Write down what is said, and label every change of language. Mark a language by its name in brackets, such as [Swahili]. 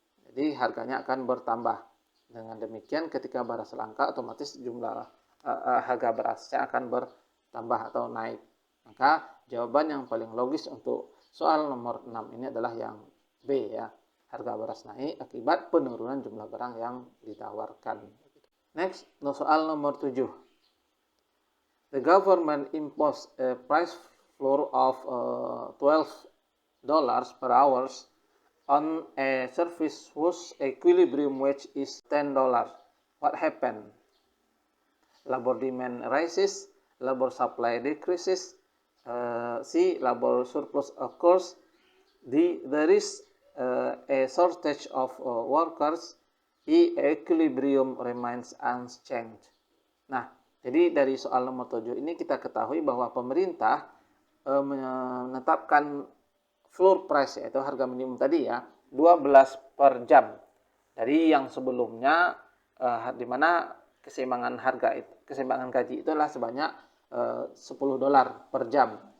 [Indonesian] Jadi harganya akan bertambah. Dengan demikian ketika beras langka otomatis jumlah harga berasnya akan bertambah atau naik. Maka jawaban yang paling logis untuk soal nomor 6 ini adalah yang B ya. Harga beras naik akibat penurunan jumlah barang yang ditawarkan. Next, soal nomor 7. [English] The government imposed a price floor of $12 per hour on a service whose equilibrium wage is $10. What happened? Labor demand rises, labor supply decreases, C. Labor surplus occurs, D. There is a shortage of workers, E. Equilibrium remains unchanged. [Indonesian] Nah, jadi dari soal nomor 7 ini kita ketahui bahwa pemerintah menetapkan floor price yaitu harga minimum tadi ya 12 per jam dari yang sebelumnya di mana keseimbangan gaji itu adalah sebanyak $10 per jam.